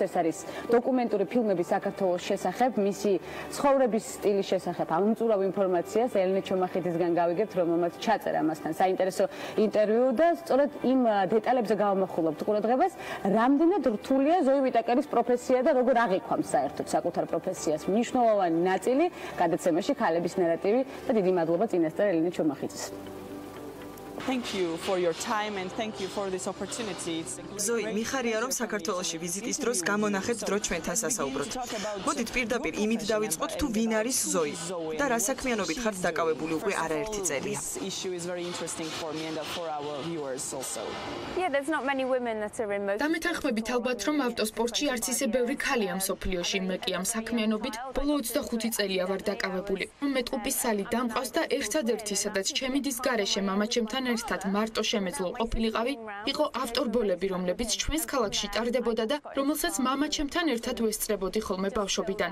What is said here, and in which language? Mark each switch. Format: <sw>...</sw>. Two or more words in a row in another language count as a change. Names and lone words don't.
<ka>ეს არის დოკუმენტური ფილმები საქართველოს შესახებ, მისი ცხოვრების სტილის შესახებ ამომწურავ ინფორმაციას ელენე ჩომახიძისგან გავიგებთ, რომელმაც ჩაწერა მასთან საინტერესო ინტერვიუ და სწორედ იმ დეტალებზე გავამახვილებთ ყურადღებას, რამდენად რთულია ზოი ვიტაკერის პროფესია და როგორ აღიქვამს საერთოდ საკუთარ პროფესიას. მნიშვნელოვანი ნაწილი გადაცემაში ქალების ნარატივი და დიდი მადლობა წინასწარ ელენე ჩომახიძის.</ka> <en>Thank you for your time and thank you for this opportunity.</en> <ka>ზოი, მიხარია რომ საქართველოში ვიზიტის დროს გამონახეთ დრო ჩვენთან სასაუბროთ. მოდით პირდაპირ იმით დავიწყოთ თუ ვინ არის ზოი და რა საქმიანობით ხართ დაკავებული უკვე არაერთი წელია.</ka> <en>This issue is very interesting for me and for our viewers also. Yeah, there's not many women that are in motor.</en> <ka>დამეთანხმებით ალბათ რომ ავტოსპორტში არც ისე ბევრი ქალია მსოფლიოში, მე კი ამ საქმიანობით ბოლო 25 წელია ვარ დაკავებული. მეტყუპის სალი დამყავს და ერთადერთი, სადაც ჩემი დის გარეშე მამა ჩემთან ერთად მარტო შემეძლო ყოფილიყავი, იყო ავტორბოლები, რომლებიც ჩვენს ქალაქში ტარდებოდა და რომელსაც მამაჩემთან ერთად ვესწრებოდი ხოლმე ბავშვობიდან.</ka>